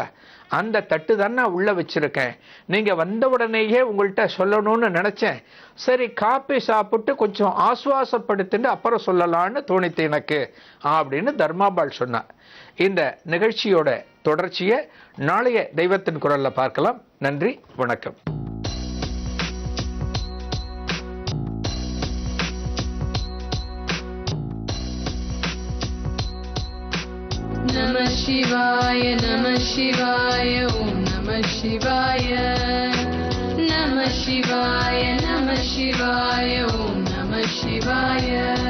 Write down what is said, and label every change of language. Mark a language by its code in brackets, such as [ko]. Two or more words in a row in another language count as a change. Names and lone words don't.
[ta] அந்த தட்டு தான் நான் உள்ள வச்சிருக்கேன். நீங்க வந்த உடனேயே உங்கள்கிட்ட சொல்லணும்னு நினைச்சேன். சரி, காப்பி சாப்பிட்டு கொஞ்சம் ஆசுவாசப்படுத்திட்டு அப்புறம் சொல்லலான்னு தோணித்து எனக்கு அப்படின்னு தர்மாபாள் சொன்னார். இந்த நிகழ்ச்சியோட தொடர்ச்சியை நாளைய தெய்வத்தின் குரல்ல பார்க்கலாம். நன்றி, வணக்கம். [sa] नमः शिवाय, नमः शिवाय, ॐ नमः शिवाय. नमः शिवाय, नमः शिवाय, ॐ नमः शिवाय.